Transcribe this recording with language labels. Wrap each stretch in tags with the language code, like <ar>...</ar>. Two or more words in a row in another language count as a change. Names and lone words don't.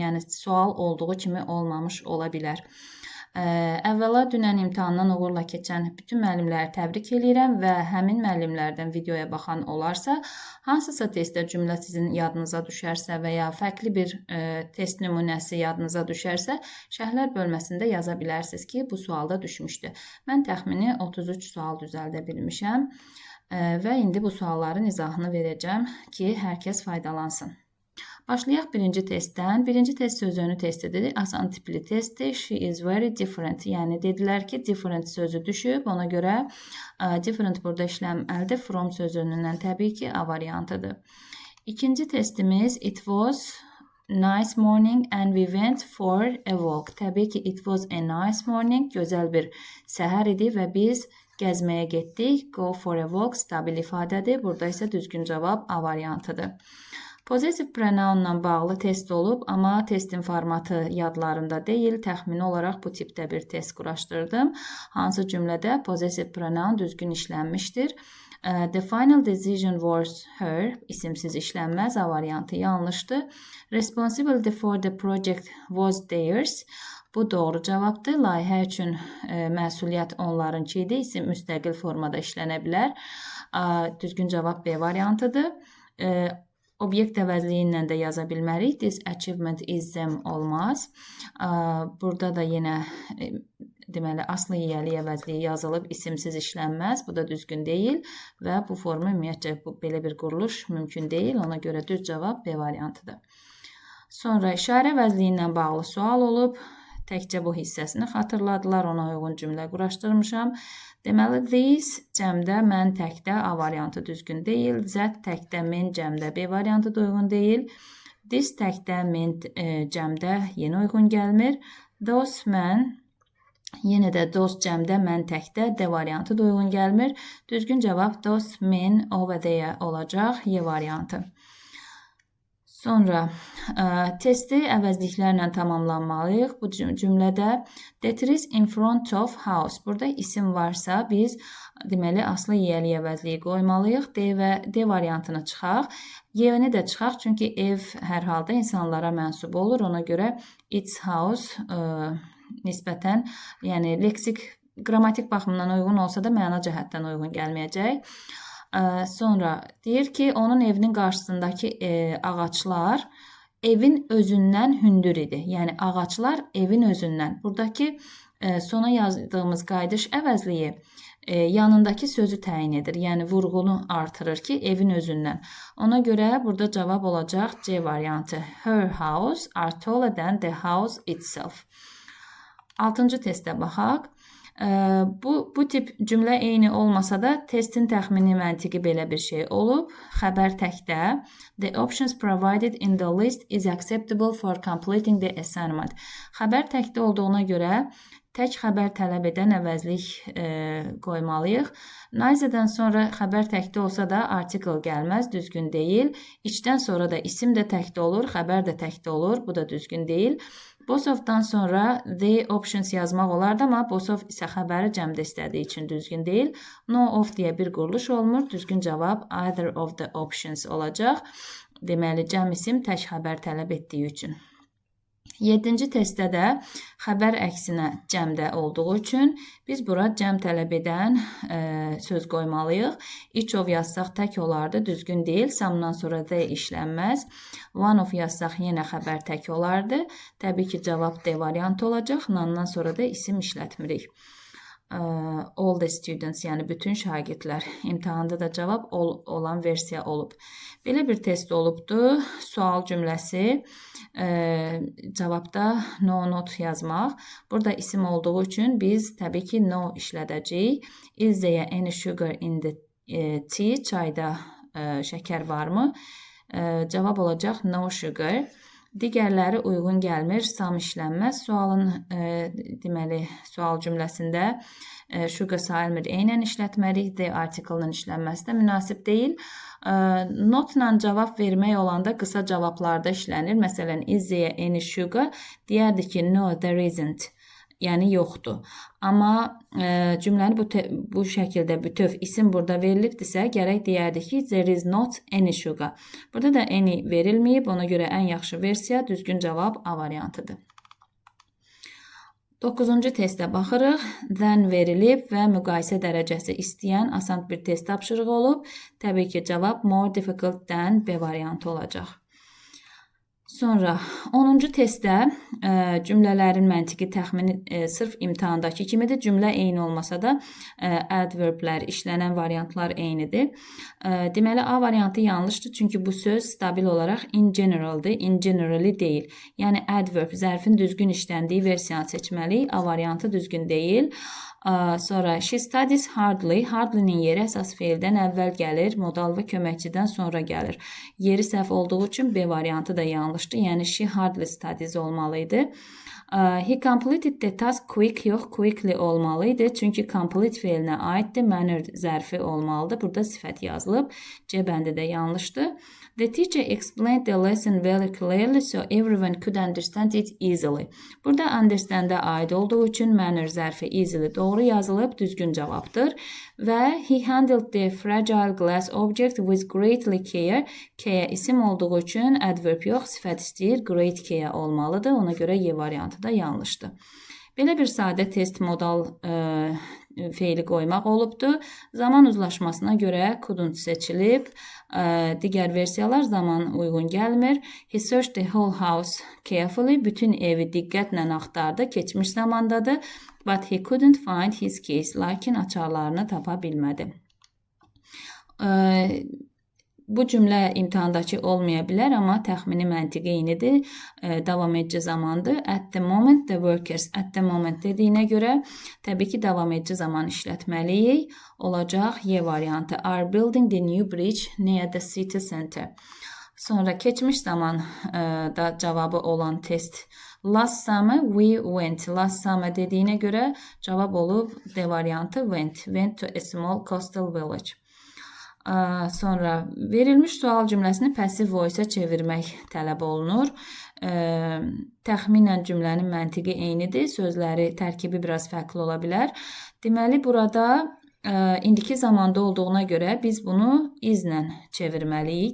<az>Yəni, sual olduğu kimi olmamış ola bilər. Əvvəla dünən imtahandan uğurla keçən bütün müəllimləri təbrik edirəm və həmin müəllimlərdən videoya baxan olarsa, hansısa testdə cümlə sizin yadınıza düşərsə və ya fərqli bir test nümunəsi yadınıza düşərsə, şərhlər bölməsində yaza bilərsiniz ki, bu sualda düşmüşdü. Mən təxmini 33 sual düzəldə bilmişəm və indi bu sualların izahını verəcəm ki, hər kəs faydalansın. Başlayaq birinci testdən. Birinci test sözünü testidir. Asan tipli testdir.</az> <en>She is very different.</en> <az>Yəni, dedilər ki, different sözü düşüb. Ona görə different burada işləm əldə from sözünün təbii ki, A variantıdır. İkinci testimiz</az> <en>it was nice morning and we went for a walk.</en> <az>Təbii ki,</az> <en>it was a nice morning.</en> <az>Gözəl bir səhər idi və biz gəzməyə getdik.</az> <en>Go for a walk</en> <az>stabil ifadədir. Burada isə düzgün cavab A variantıdır.</az> <en>Possessive pronounla</en> <az>bağlı test olub, amma testin formatı yadlarında deyil. Təxmini olaraq bu tipdə bir test quraşdırdım. Hansı cümlədə</az> <en>possessive pronoun</en> <az>düzgün işlənmişdir.</az> <en>The final decision was her.</en> <az>İsimsiz işlənməz. A variantı yanlışdır.</az> <en>Responsibility for the project was theirs.</en> <az>Bu doğru cavabdır. Layihə üçün məsuliyyət onlarınki idi. İsim müstəqil formada işlənə bilər. Düzgün cavab B variantıdır. Obyekt əvəzliyi ilə də yaza bilmərik.</az> <en>This achievement is them olmaz.</en> <az>Burada da yenə deməli, aslı yiyəli əvəzliyi yazılıb, isimsiz işlənməz. Bu da düzgün deyil və bu formu ümumiyyətcə belə bir quruluş mümkün deyil. Ona görə düz cavab B variantıdır. Sonra işarə əvəzliyi ilə bağlı sual olub. Təkcə bu hissəsini xatırladılar. Ona uyğun cümlə quraşdırmışam. Deməli, these cəmdə mən təkdə A variantı düzgün deyil. That təkdə men cəmdə B variantı da uyğun deyil. This təkdə men cəmdə yenə uyğun gəlmir. Those mən yenə də those cəmdə mən təkdə D variantı da uyğun gəlmir. Düzgün cavab</az> <en>those men over there</en> <az>olacaq. Y variantı. Sonra testi əvəzliklərlə tamamlanmalıyıq. Bu cümlədə</az> <en>that is in front of house.</en> <az>Burada isim varsa biz deməli aslı yiyəli əvəzliyi qoymalıyıq. D variantını çıxaq. Y-ni də çıxaq, çünki ev hər halda insanlara mənsub olur. Ona görə</az> <en>its house</en> <az>nisbətən, yəni leksik, qrammatik baxımından uyğun olsa da məna cəhətdən uyğun gəlməyəcək. Sonra deyir ki, onun evinin qarşısındakı ağaçlar evin özündən hündür idi. Yəni, ağaçlar evin özündən. Buradakı sona yazdığımız qayıdış əvəzliyi yanındakı sözü təyin edir. Yəni, vurğunu artırır ki, evin özündən. Ona görə burada cavab olacaq C variantı.</az> <en>Her house are taller than the house itself.</en> <az>6-cı testə baxaq. Bu tip cümlə eyni olmasa da testin təxmini məntiqi belə bir şey olub. Xəbər təkdə</az> <en>the options provided in the list is acceptable for completing the assignment.</en> <az>Xəbər təkdə olduğuna görə tək xəbər tələb edən əvəzlik qoymalıyıq. Neither'dan sonra xəbər təkdə olsa da article gəlməz, düzgün deyil. İçdən sonra da isim də təkdə olur, xəbər də təkdə olur, bu da düzgün deyil.</az> <en>Both of'dan</en> <az>sonra</az> <en>the options</en> <az>yazmaq olardı, amma</az> <en>both of</en> <az>isə xəbəri cəmdə istədiyi üçün düzgün deyil.</az> <en>No of</en> <az>deyə bir quruluş olmur. Düzgün cavab</az> <en>either of the options</en> <az>olacaq. Deməli, cəm isim tək xəbər tələb etdiyi üçün. 7-ci testdə də xəbər əksinə cəmdə olduğu üçün biz bura cəm tələb edən söz qoymalıyıq.</az> <en>Each of</en> <az>yazsaq tək olardı, düzgün deyil. Samdan sonra the işlənməz.</az> <en>One of</en> <az>yazsaq yenə xəbər tək olardı. Təbii ki, cavab D variantı olacaq. Nandan sonra da isim işlətmirik.</az> <en>all the students,</en> <az>yəni bütün şagirdlər. İmtahanda da cavab olan versiya olub. Belə bir test olubdu. Sual cümləsi, cavabda no not yazmaq. Burada isim olduğu üçün biz təbii ki no işlədəcəyik.</az> <en>Is there any sugar in the tea?</en> <az>Çayda şəkər varmı? Cavab olacaq</az> <en>no sugar.</en> <az>Digərləri uyğun gəlmir, some işlənməz. Sualın, deməli, sual cümləsində sugar sayılmır, eynən işlətməliyik.</az> <en>The article-ın</en> <az>işlənməsi də münasib deyil. Notla cavab vermək olanda qısa cavablarda işlənir. Məsələn,</az> <en>is there any sugar?</en> <az>Deyərdi ki,</az> <en>no, there isn't.</en> <az>Yəni yoxdur. Amma cümləni bu şəkildə bütöv isim burada verilibdirsə, gərək deyərdik ki,</az> <en>there is not any sugar.</en> <az>Burada da any verilməyib, ona görə ən yaxşı versiya, düzgün cavab A variantıdır. 9-cu testə baxırıq. Then verilib və müqayisə dərəcəsi istəyən asan bir test tapşırığı olub. Təbii ki, cavab</az> <en>more difficult than</en> <az>B variantı olacaq. Sonra 10-cu testdə cümlələrin məntiqi təxmini sırf imtahandakı kimidir. Cümlə eyni olmasa da adverblər, işlənən variantlar eynidir. Deməli, A variantı yanlışdır, çünki bu söz stabil olaraq</az> <en>in generaldır, in generally</en> <az>deyil. Yəni, adverb, zərfin düzgün işləndiyi versiyanı seçməliyik. A variantı düzgün deyil. Sonra</az> <en>she studies hardly.</en> <az>Hardly'nin yeri əsas feildən əvvəl gəlir, modal və köməkçidən sonra gəlir. Yeri səhv olduğu üçün B variantı da yanlışdır. Yəni</az> <en>she hardly studies</en> <az>olmalıydı.</az> <en>He completed the task quick,</en> <az>yox, quickly olmalıydı. Çünki complete feilinə aiddir. Manner zərfi olmalıdır. Burada sifət yazılıb. C bəndi də yanlışdır.</az> <en>The teacher explained the lesson very clearly so everyone could understand it easily.</en> <az>Burada understand-ə aid olduğu üçün manner zərfi easily doğru yazılıb, düzgün cavabdır.</az> <en>Və he handled the fragile glass object with greatly care.</en> <az>Care isim olduğu üçün adverb yox, sifət istəyir,</az> <en>great care olmalıdır.</en> <az>Ona görə Y variantı da yanlışdır. Belə bir sadə test modal feili qoymaq olubdur. Zaman uzlaşmasına görə couldn't seçilib. Digər versiyalar zaman uyğun gəlmir.</az> <en>He searched the whole house carefully.</en> <az>Bütün evi diqqətlə axtardı. Keçmiş zamandadır.</az> <en>But he couldn't find his keys.</en> <az>Lakin açarlarını tapa bilmədi. Bu cümlə imtahandakı olmaya bilər, amma təxmini məntiqi eynidir. Davam edici zamandır.</az> <en>At the moment the workers. At the moment</en> <az>dediyinə görə təbii ki, davam edici zaman işlətməliyik. Olacaq Y variantı.</az> <en>Are building the new bridge near the city center.</en> <az>Sonra keçmiş zaman da cavabı olan test.</az> <en>Last summer we went. Last summer</en> <az>dediyinə görə cavab olub D variantı</az> <en>went. Went to a small coastal village.</en> <az>Sonra verilmiş sual cümləsini</az> <en>passive voice-ə</en> <az>çevirmək tələb olunur. Təxminən cümlənin məntiqi eynidir. Sözləri, tərkibi biraz fərqli ola bilər. Deməli, burada indiki zamanda olduğuna görə biz bunu izlə çevirməliyik.</az>